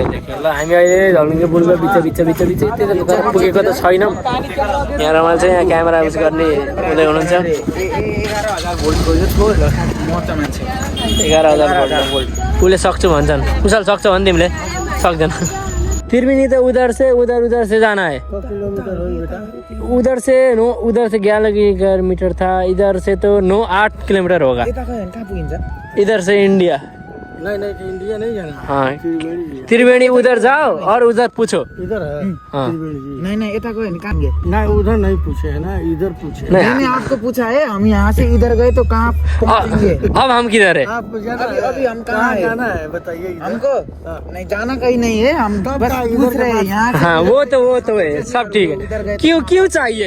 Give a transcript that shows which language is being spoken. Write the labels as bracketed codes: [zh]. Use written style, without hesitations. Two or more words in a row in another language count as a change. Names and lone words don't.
[ne] ल हामी अहिले झलुङ्गे पुलको बिच त्यता पुगेको त छैनौँ। यहाँ रमाइलो छ, यहाँ [en] camera use [ne] गर्ने हुँदै हुनुहुन्छ। 11,000 भोल्ट उसले सक्छु भन्छन्, कुशल सक्छ भने तिमीले सक्दैन। [hi] त्रिवेणी तो उधर से जाना है, उधर से 11 किलोमीटर था, इधर से तो 8 किलोमीटर होगा। इधर से इंडिया नहीं नहीं इंडिया नहीं जाना, हाँ त्रिवेणी त्रिवेणी उधर जाओ और उधर पूछो। इधर है हाँ। त्रिवेणी जी। नहीं नहीं [ne] यता गयो नि [hi] कहाँ गए? नहीं उधर नहीं पूछे है ना, इधर पूछे। नहीं, नहीं आपको पूछा है, हम यहाँ से इधर गए तो कहाँ पहुँचेंगे? अब हम किधर है? आप जाना अभी हम कहाँ है? जाना है बताइए इधर। हमको नहीं जाना कहीं नहीं है, हम बस पूछ रहे हैं यहाँ से। हाँ वो तो है, सब ठीक है। क्यों चाहिए?